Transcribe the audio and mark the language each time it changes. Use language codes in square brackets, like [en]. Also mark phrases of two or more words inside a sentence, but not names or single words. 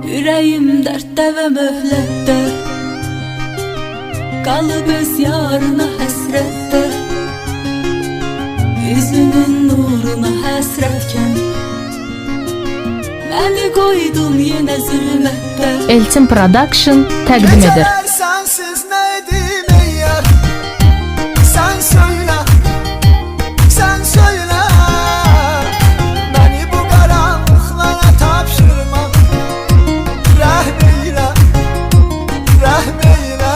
[az] Ürəyim dərddə və möhlətdə, qalıb öz yarına həsrətdə, üzünün nuruna həsrətkən, məni qoydun yenə zülmətdə. Elçin Production təqdim edir. [tr] Geceler sensiz ne edeyim ey yar? Sen söyle, sen söyle. Beni bu karanlıklara tapşırma. Rahm eyle, rahm eyle.